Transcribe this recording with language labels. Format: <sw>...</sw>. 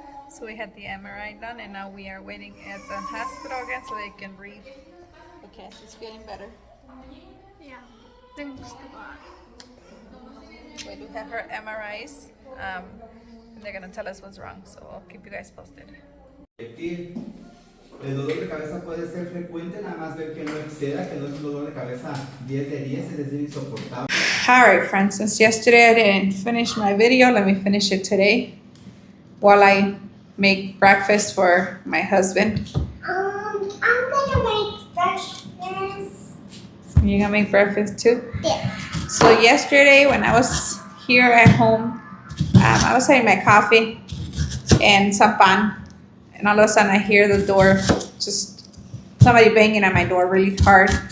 <en>So we had the MRI done, and now we are waiting at the hospital again so they can read. But Cassie's feeling better. Yeah, thanks to God. We do have her MRIs, and they're gonna tell us what's wrong, so I'll keep you guys posted.</en> <es>El dolor de cabeza puede ser frecuente, nada más ver que no exceda, que no es un dolor de cabeza 10 de 10, es decir, insoportable.</es> <en>Alright friends, since yesterday I didn't finish my video, let me finish it today while I make breakfast for my husband. I'm gonna make breakfast. You're gonna make breakfast too? Yeah. So yesterday when I was here at home, I was having my coffee and some pan, and all of a sudden I hear the door, just somebody banging at my door really hard.</en>